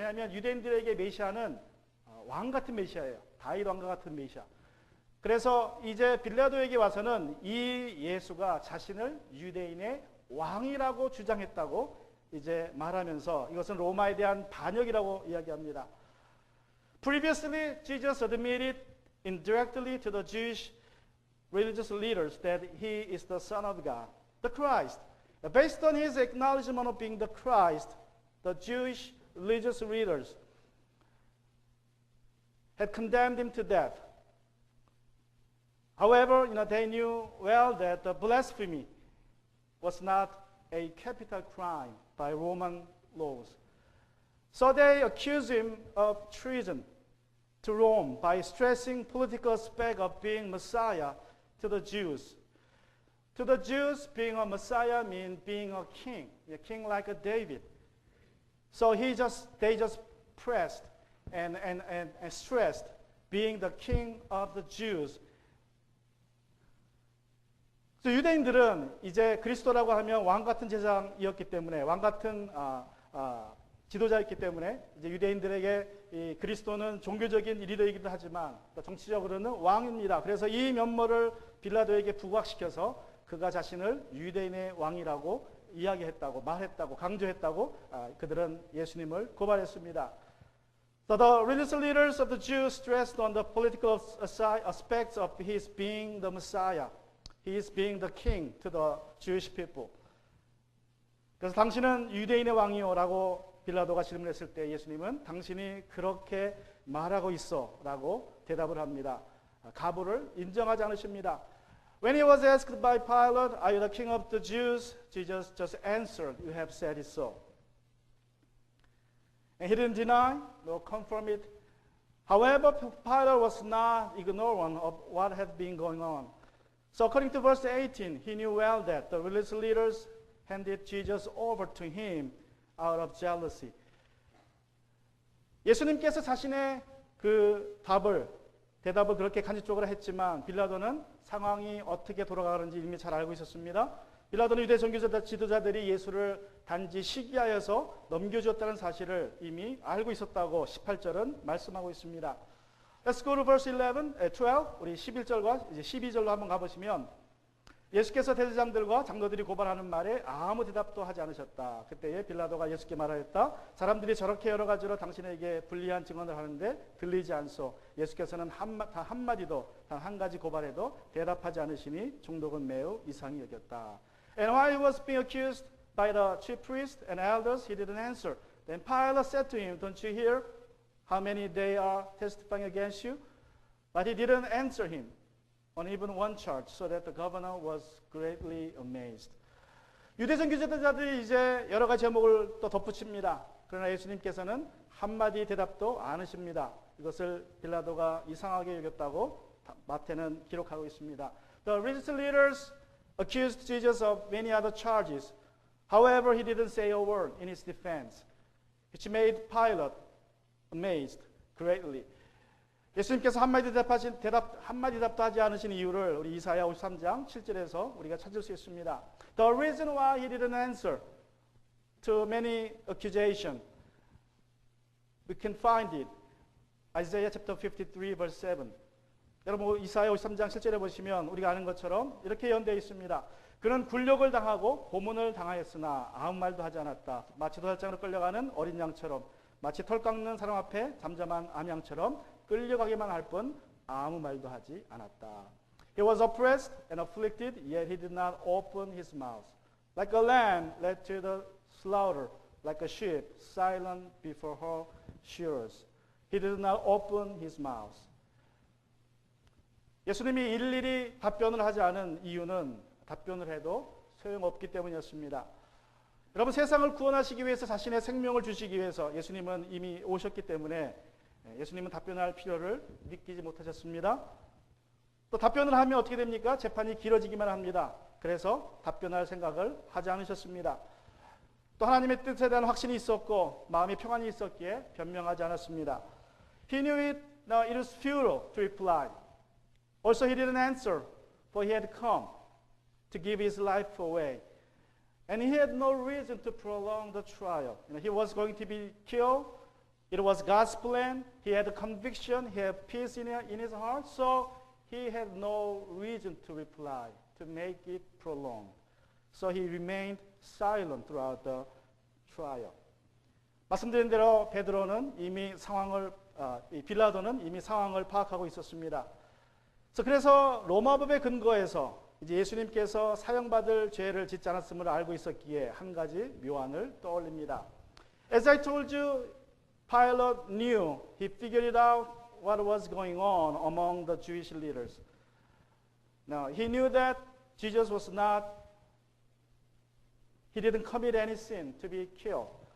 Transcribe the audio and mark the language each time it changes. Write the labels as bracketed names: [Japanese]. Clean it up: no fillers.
[Korean] 왜냐하면 유대인들에게 메시아는 왕 같은 메시아예요. 다윗 왕과 같은 메시아. 그래서 이제 빌라도에게 와서는 이 예수가 자신을 유대인의 왕이라고 주장했다고 이제 말하면서 이것은 로마에 대한 반역이라고 이야기합니다. [English] Previously, Jesus admitted indirectly to the Jewish religious leaders that he is the Son of God, the Christ. Based on his acknowledgement of being the Christ, the Jewish religious leaders had condemned him to death. However, they knew well that the blasphemy was not a capital crime by Roman laws. So they accused him of treason to Rome by stressing political aspect of being Messiah to the Jews. To the Jews, being a Messiah means being a king like a David. So they just pressed and stressed being the king of the Jews. [Korean] 유대인들은 이제 그리스도라고 하면 왕 같은 제사장이었기 때문에 왕 같은 지도자였기 때문에 이제 유대인들에게 이 그리스도는 종교적인 리더이기도 하지만 또 정치적으로는 왕입니다. 그래서 이 면모를 빌라도에게 부각시켜서 그가 자신을 유대인의 왕이라고 이야기했다고 말했다고 강조했다고 그들은 예수님을 고발했습니다. [English] So the religious leaders of the Jews stressed on the political aspects of his being the Messiah. He is being the king to the Jewish people. [Korean] 그래서 당신은 유대인의 왕이요라고 빌라도가 질문했을 때 예수님은 당신이 그렇게 말하고 있어라고 대답을 합니다. 가부를 인정하지 않으십니다. [English] When he was asked by Pilate, "Are you the king of the Jews?" Jesus just answered, "You have said it so." And he didn't deny nor confirm it. However, Pilate was not ignorant of what had been going on. So according to verse 18, he knew well that the religious leaders handed Jesus over to him out of jealousy. [Korean] 예수님께서 자신의 그 대답을 그렇게 간접적으로 했지만 빌라도는 상황이 어떻게 돌아가는지 이미 잘 알고 있었습니다. 빌라도는 유대 종교 지도자들이 예수를 단지 시기하여서 넘겨주었다는 사실을 이미 알고 있었다고 18절은 말씀하고 있습니다. [English] Let's go to verse 12. [Korean] 우리 11절과 이제 12절로 한번 가보시면 예수께서 대제사장들과 장로들이 고발하는 말에 아무 대답도 하지 않으셨다. 그때에 빌라도가 예수께 말하였다. 사람들이 저렇게 여러 가지로 당신에게 불리한 증언을 하는데 들리지 않소. 예수께서는 단 한마디도 단 한 가지 고발에도 대답하지 않으시니 종독은 매우 이상히 여겼다. [English] And while he was being accused by the chief priests and elders, he didn't answer. Then Pilate said to him, "Don't you hear how many they are testifying against you?" But he didn't answer him on even one charge, so that the governor was greatly amazed. [Korean] 유대 종교지도자들이 이제 여러 가지 제목을 또 덧붙입니다. 그러나 예수님께서는 한마디 대답도 안 하십니다. 이것을 빌라도가 이상하게 여겼다고 마태는 기록하고 있습니다. [English] The religious leaders accused Jesus of many other charges. However, he didn't say a word in his defense, which made Pilate amazed greatly. [Korean] 예수님께서 한마디 대답도 하지 않으신 이유를 우리 이사야 53장 7절에서 우리가 찾을 수 있습니다. [English] The reason why he didn't answer to many accusations, we can find it. Isaiah chapter 53 verse 7. [Korean] 여러분 이사야 53장 7절에 보시면 우리가 아는 것처럼 이렇게 연되어 있습니다. 그는 굴욕을 당하고 고문을 당하였으나 아무 말도 하지 않았다. 마치 도살장으로 끌려가는 어린 양처럼, 마치 털 깎는 사람 앞에 잠잠한 암양처럼 끌려가기만 할 뿐 아무 말도 하지 않았다. [English] He was oppressed and afflicted, yet he did not open his mouth. Like a lamb led to the slaughter, like a sheep silent before her shearers. He did not open his mouth. [Korean] 예수님이 일일이 답변을 하지 않은 이유는 답변을 해도 소용없기 때문이었습니다. 여러분, 세상을 구원하시기 위해서 자신의 생명을 주시기 위해서 예수님은 이미 오셨기 때문에 예수님은 답변할 필요를 느끼지 못하셨습니다. 또 답변을 하면 어떻게 됩니까? 재판이 길어지기만 합니다. 그래서 답변할 생각을 하지 않으셨습니다. 또 하나님의 뜻에 대한 확신이 있었고 마음의 평안이 있었기에 변명하지 않았습니다. [English] He knew it, now it was futile to reply. Also he didn't answer, for he had come to give his life away. And he had no reason to prolong the trial. He was going to be killed. It was God's plan. He had a conviction. He had peace in his heart. So he had no reason to reply, to make it prolonged. So he remained silent throughout the trial. [Korean] 말씀드린 대로 베드로는 이미 빌라도는 이미 상황을 파악하고 있었습니다. 그래서 로마법의 근거에서 이제 예수님께서 사형받을 죄를 짓지 않았음을 알고 있었기에 한 가지 묘안을 떠올립니다. [English] As I told you, Pilate knew. He figured it out what was going on among the Jewish leaders. Now, he knew that Jesus was not, he didn't commit any sin to be killed.